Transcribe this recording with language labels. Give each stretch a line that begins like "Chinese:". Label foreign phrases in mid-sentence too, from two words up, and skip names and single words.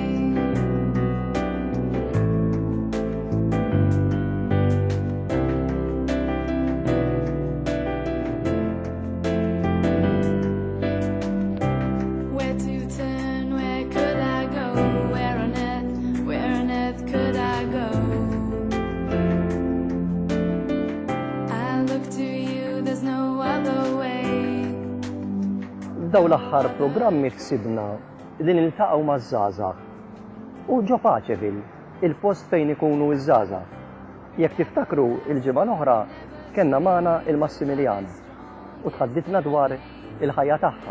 English: Where to turn, where could I go? Where on earth could I go? I look to you, there's no other way.
Maltese: Daw l-aħħar programmi ħsibna li niltaqgħu maż-żgħażagħ u ġo Paċeville, il-post fejn ikunu ż-żgħażagħ. Jekk tiftakru il-ġimgħa l-oħra kellna magħna il-Massimiliana u tħaddidna dwar il-ħajja tagħha.